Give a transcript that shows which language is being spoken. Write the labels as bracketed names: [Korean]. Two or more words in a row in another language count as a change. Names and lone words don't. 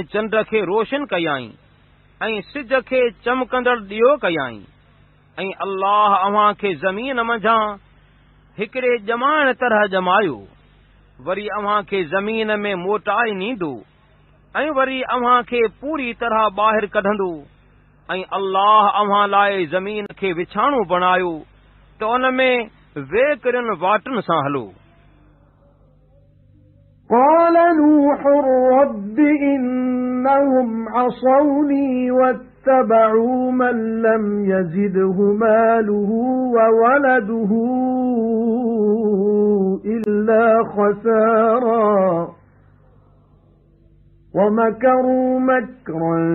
[Sindhi] चंड खे रोशन कयाई ऐं सिज खे चमकंदड़ ॾियो कयाई, ऐं अल्लाह अव्हां खे ज़मीन मंझां हिकिड़े ॼमाइण तरह ॼमायो, वरी अव्हां खे ज़मीन में मोटाए नींदो ऐं वरी अव्हां खे पूरी तरह ॿाहिरि कढंदो, ऐं अल्लाह अव्हां लाइ ज़मीन खे विछाणो बणायो त उन में वेकिरियुनि वाटुनि सां हलो। [Arabic] قال نوح رب إنهم عصوني واتبعوا من لم يزده ماله وولده إلا خسارا ومكروا مكرا